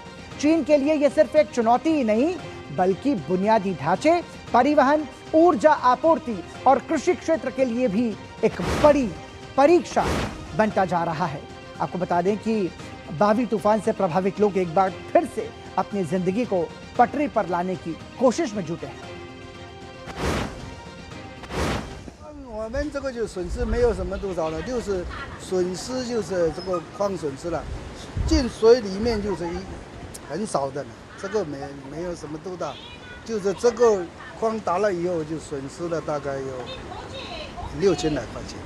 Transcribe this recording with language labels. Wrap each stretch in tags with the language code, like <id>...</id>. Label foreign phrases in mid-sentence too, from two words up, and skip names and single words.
<hi>चीन के लिए यह सिर्फ एक चुनौती ही नहीं, बल्कि बुनियादी ढांचे, परिवहन, ऊर्जा आपूर्ति और कृषि क्षेत्र के लिए भी एक बड़ी परीक्षा बनता जा रहा है। आपको बता दें कि बावी तूफान से प्रभावित लोग एक बार फिर से अपनी जिंदगी को पटरी पर लाने की कोशिश में जुटे हैं।</hi> <zh>我们这个就损失没有什么多少了，就是损失就是这个矿损失了，进水里面就是很少的了，这个没有什么多大，就是这个矿打了以后就损失了大概有6000来块钱。</zh>